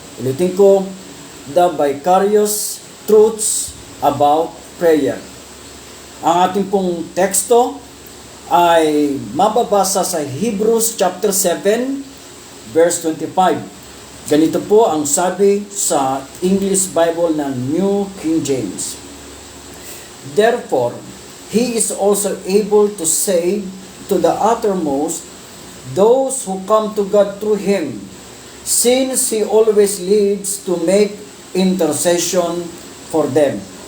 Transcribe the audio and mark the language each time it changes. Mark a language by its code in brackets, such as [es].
[tl] Ulitin ko, [en] the vicarious truths about prayer. [tl] Ang ating pong teksto ay mababasa sa Hebrews chapter 7 verse 25. Ganito po ang sabi sa English Bible ng New King James. [en] Therefore, He is also able to save to the uttermost those who come to God through Him, since He always leads to make intercession for them.